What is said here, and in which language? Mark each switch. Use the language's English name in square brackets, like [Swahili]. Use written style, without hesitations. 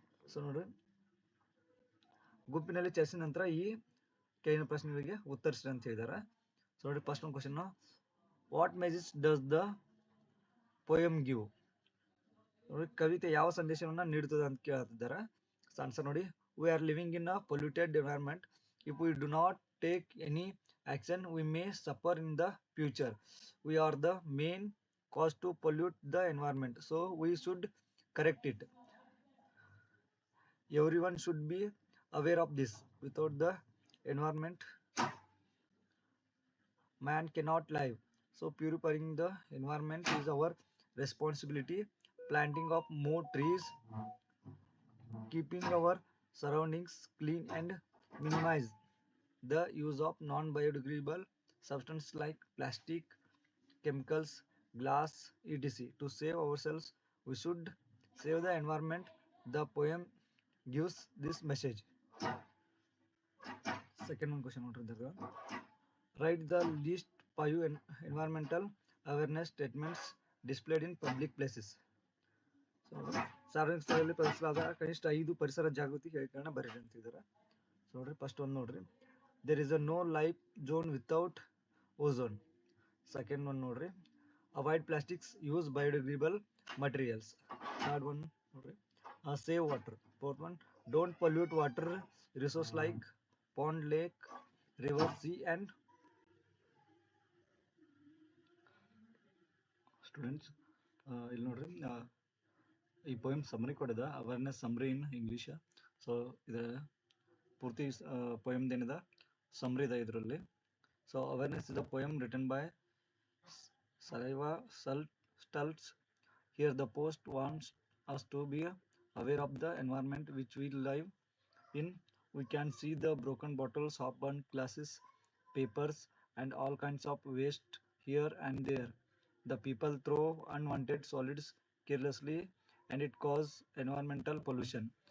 [Kannada] So ನೋಡ್ರಿ ಗುಂಪಿನಲ್ಲಿ ಚರ್ಚೆ ನಂತರ ಈ ಕೆಳಗಿನ ಪ್ರಶ್ನೆಗಳಿಗೆ ಉತ್ತರಿಸ್ರಿ ಅಂತ ಹೇಳಿದ್ದಾರೆ. [English] So ನೋಡಿ first ಒಂದು question, what message does the poem give. ನೋಡಿ [Kannada] ಕವಿತೆ ಯಾವ ಸಂದೇಶವನ್ನ ನೀಡುತ್ತದೆ ಅಂತ ಕೇಳ್ತಿದ್ದಾರೆ. [English] So answer ನೋಡಿ, we are living in a polluted environment. If we do not take any action, we may suffer in the future. We are the main cause to pollute the environment, so we should correct it. Everyone should be aware of this. Without the environment, man cannot live. So purifying the environment is our responsibility. Planting of more trees, keeping our surroundings clean, and minimize the use of non-biodegradable substances like plastic, chemicals, glass, etc. To save ourselves, we should save the environment. The poem gives this message. Second one question, write the least 5 environmental awareness statements displayed in public places. [Kannada] So ಸಾರ್ವಜನಿಕ ಸ್ಥಳದಲ್ಲಿ ಪ್ರದರ್ಶಿಸಲಾದ ಕನಿಷ್ಠ 5 ಪರಿಸರ ಜಾಗೃತಿ ಹೇಳಿಕೆಗಳನ್ನ ಬರೆಯಿರಿ ಅಂತಿದ್ದಾರೆ. So ನೋಡ್ರಿ first ಒಂದು ನೋಡ್ರಿ, [English] there is a no life zone without ozone. Second one ನೋಡ್ರಿ, avoid plastics, use biodegradable materials. Third one ನೋಡ್ರಿ, save water. Fourth one, don't pollute water resource like pond, lake, river, sea and students. [Kannada] ಇಲ್ಲಿ ನೋಡ್ರಿ, ಈ poem ಸಮ್ರಿ ಕೊಡಿದ, awareness ಸಮ್ರಿ in English. So ಇದರ ಪೂರ್ತಿ ಪೋಯಮ್ದು ಏನಿದೆ ಸಮ್ರಿ ಇದೆ ಇದರಲ್ಲಿ. [English] So awareness is a poem written by Saraiva Stults. Here the post wants us to be aware of the environment which we live in. We can see the broken bottles, half-burnt glasses, papers and all kinds of waste here and there. The people throw unwanted solids carelessly and it causes environmental pollution.